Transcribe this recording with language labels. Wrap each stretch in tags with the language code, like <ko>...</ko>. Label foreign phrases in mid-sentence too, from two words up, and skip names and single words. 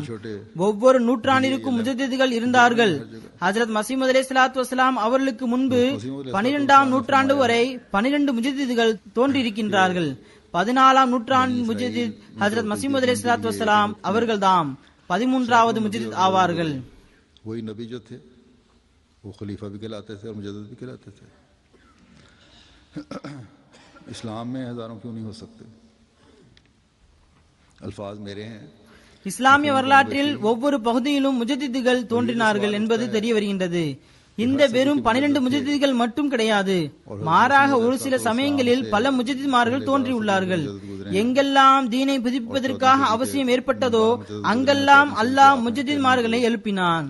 <ta>ஒவ்வொரு நூற்றாண்டிற்கும் முஜத்திதுகள் இருந்தார்கள். ஹஜ்ரத் மஸீஹ்</ta> <ar>عليه الصلاة والسلام</ar> <ta>அவர்களுக்கு முன்பு 12ஆம் நூற்றாண்டு வரை 12 முஜத்திதுகள் தோன்றியிருக்கின்றார்கள். 14ஆம் நூற்றாண்டு முஜத்தித் ஹஜ்ரத் மஸீஹ்</ta> <ar>عليه الصلاة والسلام</ar> <ta>அவர்கள்தாம் 13வது முஜத்தித் ஆவார்கள்.</ta> <hi>वही नबी जो थे वो खलीफा भी कहलाते थे और मुजद्दिद भी कहलाते थे. इस्लाम में हजारों क्यों नहीं हो सकते? अल्फाज मेरे हैं.</hi> <ta>இஸ்லாமிய வரலாற்றில் ஒவ்வொரு பகுதியிலும் முஜத்திதுகள் தோன்றினார்கள் என்பது தெரிய வருகின்றது. இந்த வெறும் 12 முஜத்திதுகள் மட்டும் கிடையாது, மாறாக ஒரு சில சமயங்களில் பல முஜத்தித்மார்கள் தோன்றியுள்ளார்கள். எங்கெல்லாம் தீனை புதுப்பிப்பதற்காக அவசியம் ஏற்பட்டதோ அங்கெல்லாம் அல்லாஹ் முஜத்தித்மார்களை எழுப்பினான்.</ta>